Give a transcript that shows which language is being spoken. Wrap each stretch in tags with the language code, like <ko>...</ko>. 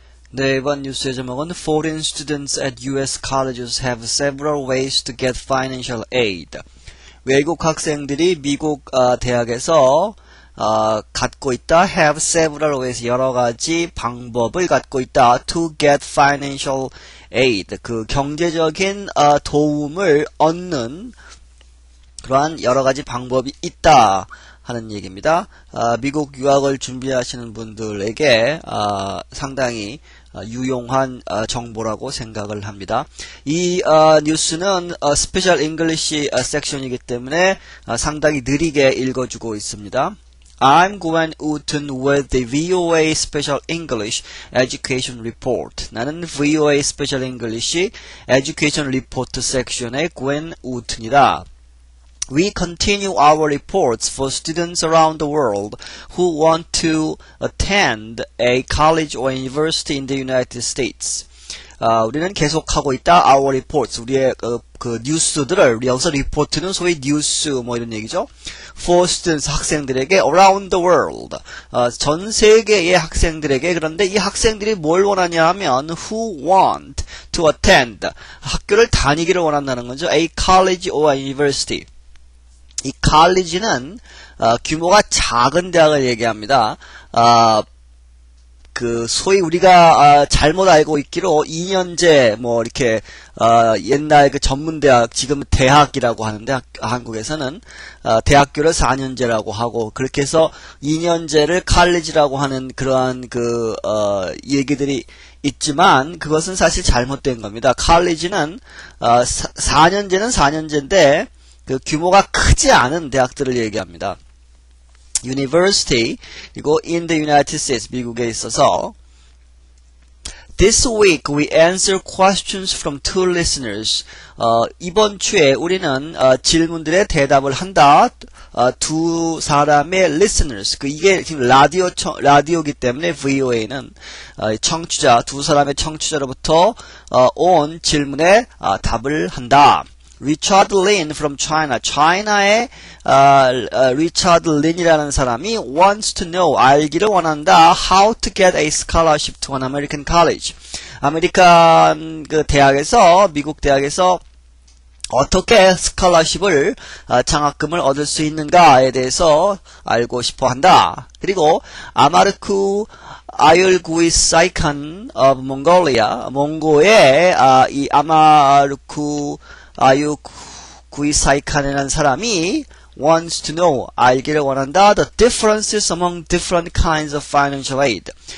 <ko>네, 이번 뉴스의 제목은</ko> <en>Foreign students at U.S. colleges have several ways to get financial aid.</en> <ko>외국 학생들이 미국 대학에서 갖고 있다.</ko> <en>have several ways,</en> <ko>여러 가지 방법을 갖고 있다.</ko> <en>to get financial aid,</en> <ko>그 경제적인 도움을 얻는 그러한 여러 가지 방법이 있다 하는 얘기입니다. 미국 유학을 준비하시는 분들에게 상당히 유용한 정보라고 생각을 합니다. 이 뉴스는 스페셜 잉글리시 섹션이기 때문에 상당히 느리게 읽어주고 있습니다.</ko> <en>I'm Gwen Wooten with the VOA Special English Education Report.</en> <ko>나는 VOA Special English Education Report 섹션의 Gwen Wooten이다.</ko> <en>We continue our reports for students around the world who want to attend a college or university in the United States.</en> <ko>우리는 계속하고 있다.</ko> <en>Our reports,</en> <ko>우리의 그 뉴스들을, 여기서 리포트는 소위 뉴스 뭐 이런 얘기죠.</ko> <en>For students,</en> <ko>학생들에게</ko> <en>around the world,</en> <ko>전 세계의 학생들에게. 그런데 이 학생들이 뭘 원하냐 하면</ko> <en>who want to attend,</en> <ko>학교를 다니기를 원한다는 거죠.</ko> <en>A college or a university.</en> <ko>이 college는 규모가 작은 대학을 얘기합니다. 그 소위 우리가 잘못 알고 있기로 2년제 뭐 이렇게 옛날 그 전문대학, 지금 대학이라고 하는데 한국에서는 대학교를 4년제라고 하고, 그렇게 해서 2년제를 college라고 하는 그러한 그 얘기들이 있지만 그것은 사실 잘못된 겁니다. college는 4년제는 4년제인데 그 규모가 크지 않은 대학들을 얘기합니다.</ko> <en>University,</en> <ko>그리고</ko> <en>in the United States,</en> <ko>미국에 있어서.</ko> <en>This week we answer questions from two listeners.</en> <ko>이번 주에 우리는 질문들의 대답을 한다. 두 사람의 listeners. 이게 지금 라디오기 때문에 VOA는 청취자, 두 사람의 청취자로부터 온 질문에 답을 한다.</ko> <en>Richard Lin from China.</en> <ko>China의 Richard Lin이라는 사람이</ko> <en>wants to know,</en> <ko>알기를 원한다.</ko> <en>How to get a scholarship to an American college.</en> <ko>아메리칸 그 대학에서, 미국 대학에서 어떻게 스칼러십을, 장학금을 얻을 수 있는가에 대해서 알고 싶어 한다. 그리고 아마르쿠 아율구이사이칸</ko> <en>of Mongolia,</en> <ko>몽고의 이 아마르쿠 아유구이사이칸이라는 사람이</ko> <en>wants to know,</en> <ko>알기를 원한다.</ko> <en>The differences among different kinds of financial aid.</en>